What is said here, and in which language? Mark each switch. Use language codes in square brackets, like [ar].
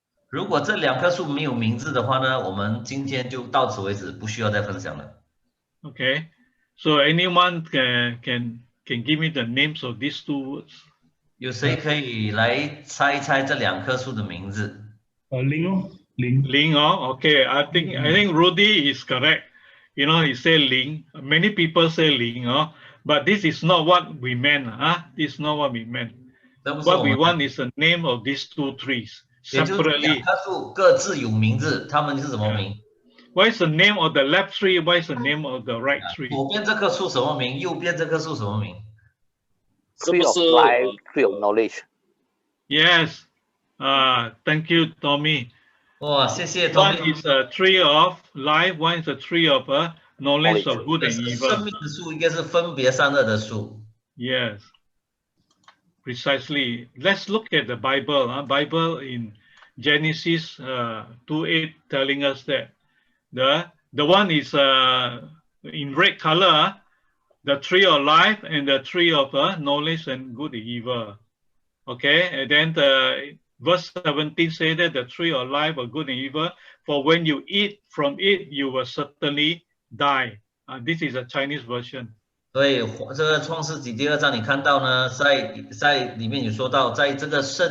[zh] 如果这2棵树没有名字的话呢，我们今天就到此为止，不需要再分享了。 [en] Okay, so anyone can give me the names of these 2 words? [zh] 有谁可以来猜一猜这2棵树的名字？ [en] 林Okay, I think Rudy is correct. He said Ling. Many people say Ling but this is not what we meant. This is not what we meant. What we want is the name of these 2 trees. Separately. [zh] 2棵树各自有名字，它们是什么名 [en] What is the name of the left tree? What is the name of the right tree? [zh] 左边这棵树什么名？右边这棵树什么名 [en] Tree of life, tree of knowledge. Yes. Thank you, Tommy. [zh] 哇，谢谢 [en] One Tommy。 is a tree of life. One is a tree of knowledge of good and [zh] 生 [en] evil. [zh] 命的树应该是分别善恶的树。 [en] Yes. Precisely. Let's look at the Bible. Bible in Genesis 2:8 telling us that the one is in red color, the tree of life and the tree of knowledge and good and evil. Okay, and then verse 17 say that the tree of life of good and evil, for when you eat from it, you will certainly die. This is a Chinese version. [zh] 所以这个创世纪第2章你看到呢，在里面有说到，在这个